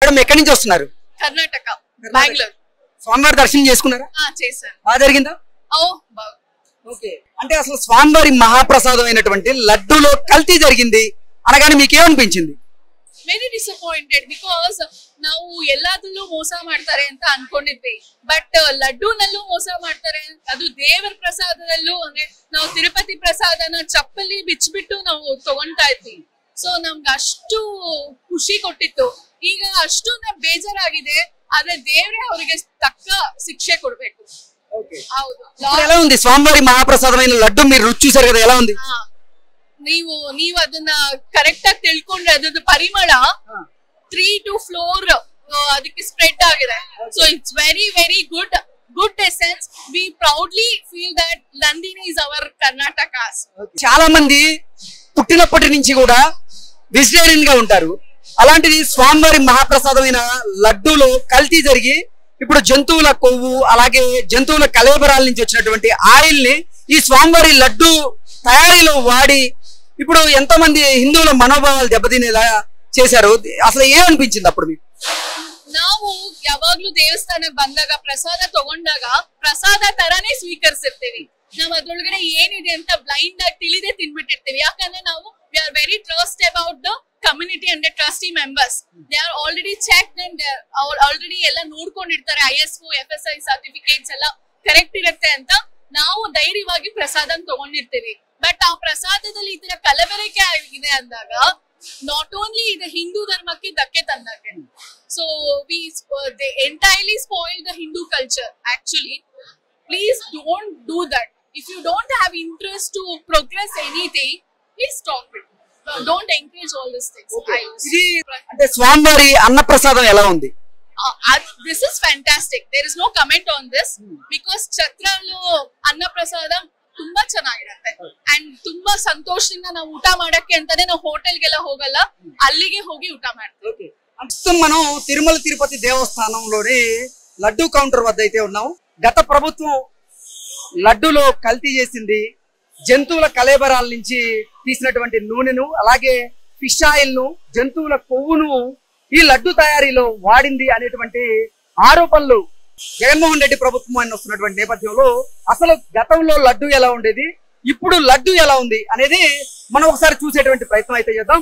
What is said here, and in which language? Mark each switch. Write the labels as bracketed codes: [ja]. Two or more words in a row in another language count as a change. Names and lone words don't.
[te] మేడం ఎక్కడి నుంచి వస్తున్నారు? కర్ణాటక, బెంగళూరు. స్వామివారి దర్శనం చేసుకున్నారా? చేశాను. బాగా జరిగిందా? బాగా. ఓకే. అంటే అసలు స్వామివారి మహాప్రసాదం అయినటువంటి లడ్డూలో కల్తీ జరిగింది అనగానే మీకేమనిపించింది? [en] very disappointed because [kn] ನಾವು ಎಲ್ಲದಲ್ಲೂ ಮೋಸ ಮಾಡ್ತಾರೆ ಅಂತ ಅನ್ಕೊಂಡಿದ್ವಿ. ಬಟ್ ಲಡ್ಡೂನಲ್ಲೂ ಮೋಸ ಮಾಡ್ತಾರೆ. ಅದು ದೇವರ ಪ್ರಸಾದದಲ್ಲೂ ಅಂದ್ರೆ ನಾವು ತಿರುಪತಿ ಪ್ರಸಾದನ ಚಪ್ಪಲಿ ಬಿಚ್ಚಿಬಿಟ್ಟು ನಾವು ತಗೊಂತಾ ಇದ್ವಿ. ಸೊ ನಮ್ಗೆ ಅಷ್ಟು ಖುಷಿ ಕೊಟ್ಟಿತ್ತು. ಈಗ ಅಷ್ಟು ಬೇಜಾರಾಗಿದೆ. ಆದ್ರೆ ದೇವ್ರೆ ಅವರಿಗೆ ತಕ್ಕ ಶಿಕ್ಷೆ ಕೊಡ್ಬೇಕು. ಹೌದು. [te] ఎలా ఉంది స్వామివారి మహాప్రసాదమైన లడ్డు మీరు రుచి చూసారు కదా, ఎలా ఉంది? [kn] ನೀವು ಅದನ್ನ ಕರೆಕ್ಟ್ ಆಗಿ ತಿಳ್ಕೊಂಡ್ರೆ ಅದ್ರದ್ದು ಪರಿಮಳ 3 to 4 ಅದಕ್ಕೆ ಸ್ಪ್ರೆಡ್ ಆಗಿದೆ. [en] So it's very very good essence. We proudly feel that Nandini is our Karnataka's. [te] చాలా మంది పుట్టినప్పటి నుంచి కూడా వెజిటేరియన్ గా ఉంటారు. అలాంటిది స్వామివారి మహాప్రసాదమైన లడ్డూలో కల్తీ జరిగి ఇప్పుడు జంతువుల కొవ్వు అలాగే జంతువుల కలేబరాల నుంచి వచ్చినటువంటి ఆయిల్ ని ఈ స్వామివారి లడ్డు తయారీలో వాడి ఇప్పుడు ఎంతో మంది హిందువుల మనోభావాలు దెబ్బతినేలా చేశారు. అసలు ఏమనిపించింది అప్పుడు మీకు? [kn] ನಾವು ಯಾವಾಗ್ಲೂ ದೇವಸ್ಥಾನಕ್ಕೆ ಬಂದಾಗ ಪ್ರಸಾದ ತಗೊಂಡಾಗ ಪ್ರಸಾದ ತರಾನೇ ಸ್ವೀಕರಿಸಿರ್ತೀವಿ. ನಾವ್ ಅದ್ರೊಳಗಡೆ ಏನಿದೆ ಅಂತ ಬ್ಲೈಂಡ್ ಆಗಿ ತಿಳಿದೇ ತಿನ್ಬಿಟ್ಟಿರ್ತೀವಿ. ಯಾಕಂದ್ರೆ ನಾವು [en] we are very trust about the community and trustee members. they are already checked and already [kn] ಎಲ್ಲ ನೋಡ್ಕೊಂಡಿರ್ತಾರೆ. ISO FSI ಸರ್ಟಿಫಿಕೇಟ್ಸ್ ಎಲ್ಲ ಕರೆಕ್ಟ್ ಇರುತ್ತೆ ಅಂತ ನಾವು ಧೈರ್ಯವಾಗಿ ಪ್ರಸಾದ ತಗೊಂಡಿರ್ತೀವಿ. ಬಟ್ ಆ ಪ್ರಸಾದದಲ್ಲಿ ಈ ತರ ಕಲಬೆರಕೆ ಆಗಿದೆ ಅಂದಾಗ [en] not only [kn] ಇದು ಹಿಂದೂ ಧರ್ಮಕ್ಕೆ ಧಕ್ಕೆ ತಂದಾಗೆ. [en] So we they entirely spoil the Hindu culture. Actually please don't do that. If you don't have interest to progress anything, please stop it. Don't encourage all these things. [te] ఇది అంటే స్వామివారి అన్నప్రసాదం ఎలా ఉంది? [en] This is fantastic. There is no comment on this because [kn] ಛತ್ರలో ಅನ್ನಪ್ರಸಾದ ತುಂಬಾ ಚೆನ್ನಾಗಿರುತ್ತೆ ಅಂಡ್ ತುಂಬಾ ಸಂತೋಷದಿಂದ ನಾವು ಊಟ ಮಾಡಕ್ಕೆ ಅಂತಾನೆ ನಾವು ಹೋಟೆಲ್ಗೆಲ್ಲ ಹೋಗಲ್ಲ, ಅಲ್ಲಿಗೆ ಹೋಗಿ ಊಟ ಮಾಡ್ತೀವಿ. [te] ప్రస్తుతం మనం తిరుమల తిరుపతి దేవస్థానంలోని లడ్డూ కౌంటర్ వద్ద అయితే ఉన్నాం. గత ప్రభుత్వం లడ్డూలో కల్తీ చేసింది. జంతువుల కలేబరాల నుంచి తీసినటువంటి నూనెను అలాగే [en] fish oil [te] ను జంతువుల కొవ్వును ఈ లడ్డు తయారీలో వాడింది అనేటువంటి ఆరోపణలు జగన్మోహన్ రెడ్డి ప్రభుత్వం అని వస్తున్నటువంటి నేపథ్యంలో అసలు గతంలో లడ్డు ఎలా ఉండేది, ఇప్పుడు లడ్డు ఎలా ఉంది అనేది మనం ఒకసారి చూసేటువంటి ప్రయత్నం అయితే చేద్దాం.